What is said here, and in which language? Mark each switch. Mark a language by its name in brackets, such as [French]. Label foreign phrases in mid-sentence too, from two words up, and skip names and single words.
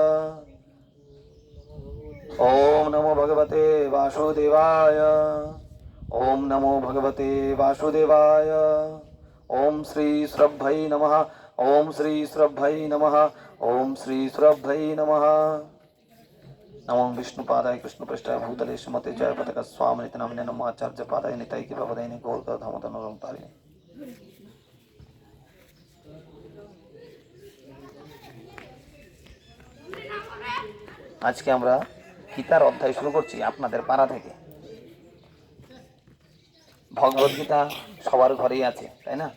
[Sanskrit] ओम नमो भगवते वासुदेवाय ओम नमो भगवते वासुदेवाय ओम श्री श्रद्धै नमः ओम श्री श्रद्धै नमः ओम श्री श्रद्धै नमः नमो विष्णुपादाय कृष्णप्रेष्ठाय भूतले श्रीमते जयपताक स्वामिनिति नामिने नमो आचार्यपादाय निताय कृपापदाय गौरधामतनुरंतारिणे [Bangla] আজকে আমরা গীতার অধ্যায় শুরু করছি আপনাদের পাড়া থেকে। ভগবত গীতা সবার ঘরেই আছে, তাই না?